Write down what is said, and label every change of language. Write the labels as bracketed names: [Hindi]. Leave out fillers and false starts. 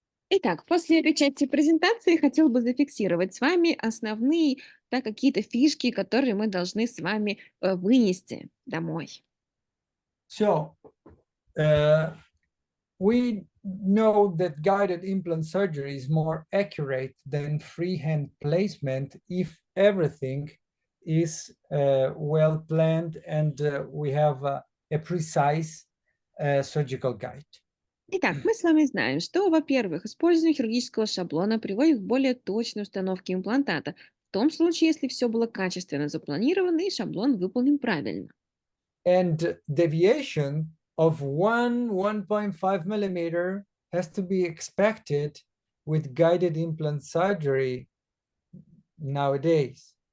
[Russian] Итак, после этой части презентации хотел бы зафиксировать с вами основные, да, какие-то фишки, которые мы должны с вами вынести домой. [English] So, we know that guided implant surgery is more accurate than freehand placement if everything is well planned and we have a precise surgical guide. [Russian] Итак, мы с вами знаем, что, во-первых, использование хирургического шаблона приводит к более точной установке имплантата, в том случае, если все было качественно запланировано и шаблон выполнен правильно. [English] And deviation of 1.5 millimeter has to be expected with guided implant surgery nowadays.